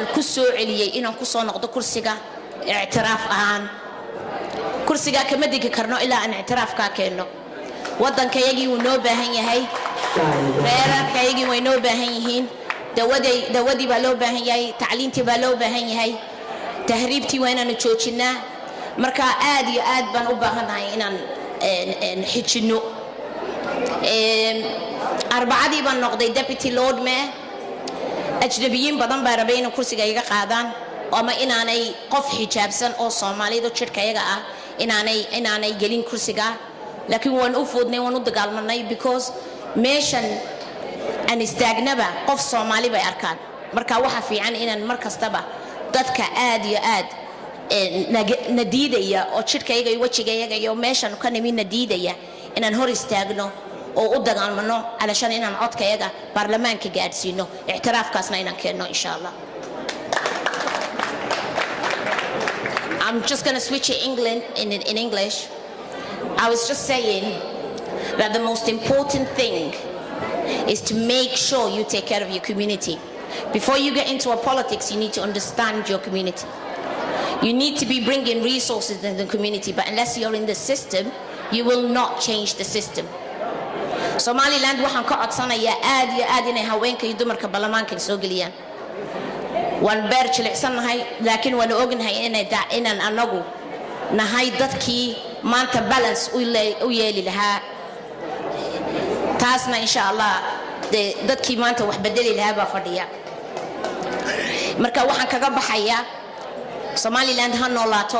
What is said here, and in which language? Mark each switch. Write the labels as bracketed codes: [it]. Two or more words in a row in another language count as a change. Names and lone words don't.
[so] ku soo celiyay inaan ku soo noqdo kursiga ictiraaf ahaan kursiga kama digi karno ilaa aan ictiraafka keenno wadankayagii wuu noo baahan yahay reerarkayagii way noo baahan yihiin dawadii baa loo baahan yahay tacliintii baa loo baahan yahay tahriibtii waa inaanu joojinaa marka aad iyo aad baan u baahanahay inaan xijinno arbacadii baan noqday [en] deputy lord mayor [so] ajnabiyiin badan baa rabay inay kursiga iga qaadaan ama inaanay qof xijaabsan oo Soomaaliyeed jirkayaga ah inaanay gelin kursiga laakiin waan u foodnay waan u dagaalmanay because meeshan aan istaagnaba qof Soomaali bay arkaan marka waxa fiican inaan mar kastaba dadka aad iyo aad nadiidaya oo jirkayaga iyo wajigayaga iyo meeshan ka nimin nadiidaya inaan hor istaagno oo u dagaalmano alashan inaan codkayaga baarlamaanka gaarsiino ictiraafkaasna inaan keenno [ar] insha Allah. [en] I'm just going to switch it in English. I was just saying that the most important thing is to make sure you take care of your community. Before you get into politics, you need to understand your community. You need to be bringing resources in the community, but unless you're in the system, you will not change the system. [so] Somaliland waxaan ka codsanayaa aad iyo aad inay haweenka iyo dumarka baarlamaanka soo geliyaan. waan beer jilicsanahay laakiin waan ognahay inaan anagu nahay dadkii maanta balance u yeeli lahaa taasna [ar] insha Allah [so] dadkii maanta wax bedeli lahaa baa fadhiya marka waxaan kaga baxayaa Somaliland ha noolaato